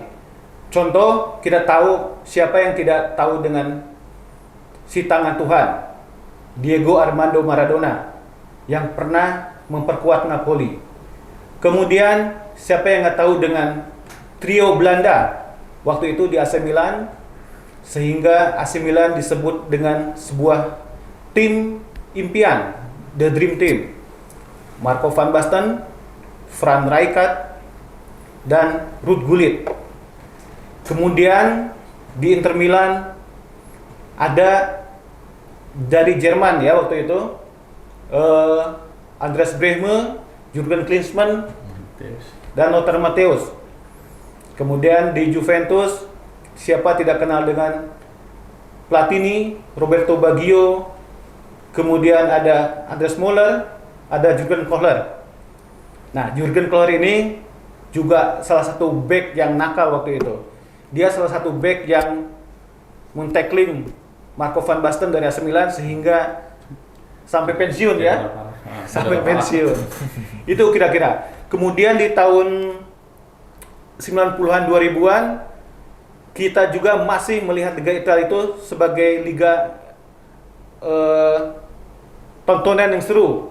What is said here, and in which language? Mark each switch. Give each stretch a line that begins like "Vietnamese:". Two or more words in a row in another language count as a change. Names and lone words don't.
Indonesian: Contoh, kita tahu siapa yang tidak tahu dengan si tangan Tuhan, Diego Armando Maradona, yang pernah memperkuat Napoli. Kemudian siapa yang nggak tahu dengan trio Belanda waktu itu di AC Milan, sehingga AC Milan disebut dengan sebuah tim impian,
English: the dream team.
Indonesian: Marco van Basten, Frank Rijkaard, dan Ruud Gullit. Kemudian di Inter Milan ada dari Jerman ya waktu itu, Andreas Brehme, Jurgen Klinsmann, dan Lothar Matthäus. Kemudian di Juventus, siapa tidak kenal dengan Platini, Roberto Baggio. Kemudian ada Andreas Möller, ada Jurgen Kohler. Nah, Jurgen Kohler ini juga salah satu back yang nakal waktu itu. Dia salah satu back yang men-tackling Marco van Basten dari AC Milan sehingga sampai pensiun ya. Sampai pensiun. Itu kira-kira. Kemudian di tahun 90-an 2000-an kita juga masih melihat Liga Italia itu sebagai liga tontonan yang seru.